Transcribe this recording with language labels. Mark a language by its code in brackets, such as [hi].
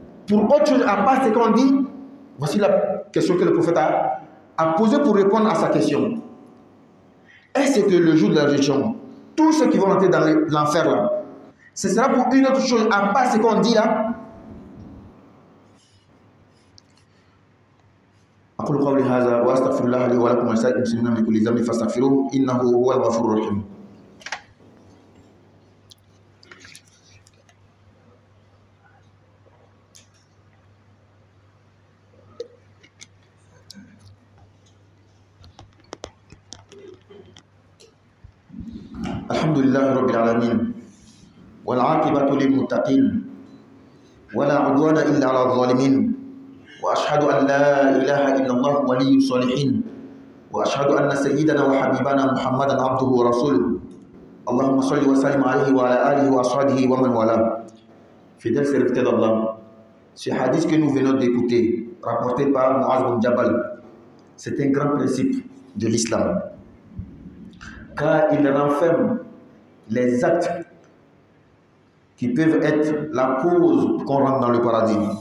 [fr] pour autre chose à part ce qu'on dit, voici la question que le prophète a posée pour répondre à sa question. Est-ce que le jour de la résurrection, tous ceux qui vont entrer dans l'enfer là, ce sera pour une autre chose à part ce qu'on dit là? [ar] أقول قولي هذا وأستغفر الله لي ولكم ولسائر المسلمين من كل ذنب فاستغفروه إنه هو الغفور الرحيم. الحمد لله رب العالمين والعاقبة للمتقين ولا عدوان إلا على الظالمين وأشهد أن لا إله إلا الله ولي الصالحين وأشهد أن سيدنا وحبيبنا محمدا عبده ورسوله اللهم صل وسلم عليه وعلى آله وأصحابه ومن والاه. [fr] Fidèles serviteurs d'Allah, ce hadith que nous venons d'écouter, rapporté par Muaz bin Jabal, c'est un grand principe de l'islam, car il renferme les actes qui peuvent être la cause qu'on rentre dans le paradis.